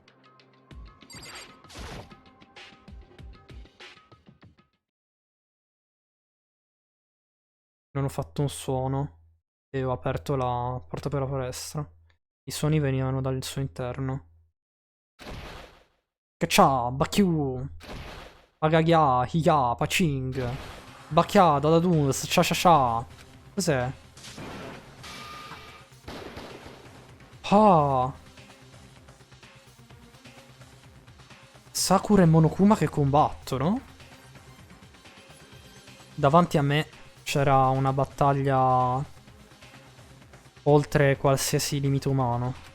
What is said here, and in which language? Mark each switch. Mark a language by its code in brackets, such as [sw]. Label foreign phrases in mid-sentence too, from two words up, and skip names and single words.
[it] Non ho fatto un suono e ho aperto la porta per la palestra. I suoni venivano dal suo interno. Che c'ha? Bakyu! Agagya, hiya, paching! Bakya, dadadus, cha cha cha! Cos'è? Ah! Sakura e Monokuma che combattono? Davanti a me c'era una battaglia oltre qualsiasi limite umano.